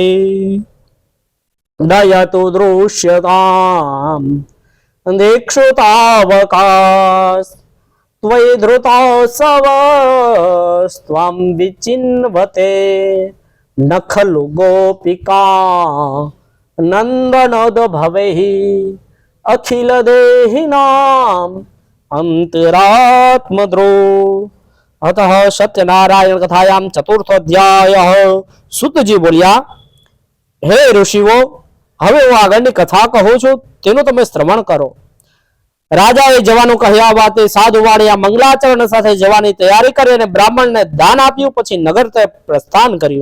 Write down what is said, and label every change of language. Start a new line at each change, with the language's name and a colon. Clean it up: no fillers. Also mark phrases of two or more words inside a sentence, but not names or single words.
Sanskrit: दयतु दृश्यतां दीक्षुतावकाश त्वयि धृतोत्सवस्त्वं विचिन्वते न खलु गोपिका नन्दनोद भवेः अखिल देहिनां अंतरात्मद्रोह. अतः सत्यनारायण कथायां चतुर्थ अध्याय.
Gujarati: સુતજી બોલ્યા, હે ઋષિઓ, હવે હું આગળની કથા કહું છું, તેનું તમે શ્રવણ કરો. રાજાએ જવાનું કહ્યા બાદ સાધુ વાણિયા મંગલાચરણ સાથે જવાની તૈયારી કરી અને બ્રાહ્મણને દાન આપ્યું. પછી નગર તે પ્રસ્થાન કર્યું.